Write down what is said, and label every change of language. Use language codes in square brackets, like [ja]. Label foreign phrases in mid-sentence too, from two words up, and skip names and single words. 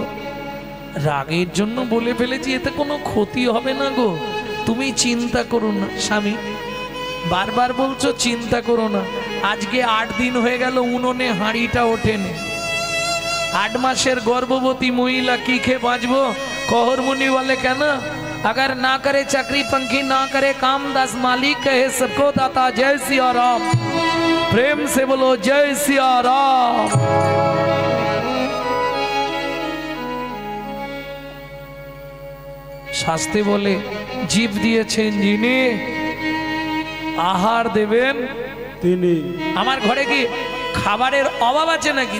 [bn] রাগের জন্য বলে ফেলেছি, এতে কোনো ক্ষতি হবে না গো, তুমি চিন্তা করো না। স্বামী, বারবার বলছো চিন্তা করো না। আজকে 8 দিন হয়ে গেল উনুনে হাঁড়িটা ওঠেনি। 8 মাসের গর্ভবতী মহিলা কি খেয়ে বাঁচবো? কহর মুনি বলে কেন? [hi] अगर ना करे चक्री पंखी ना करे काम, 10 मालिक कहे सबको दाता। जय सिया राम। प्रेम से बोलो जय सिया राम। [bn] শাস্তে বলে জীব দিয়েছেন যিনি, আহার দেবেন তিনি। আমার ঘরে কি খাবারের অভাব আছে নাকি?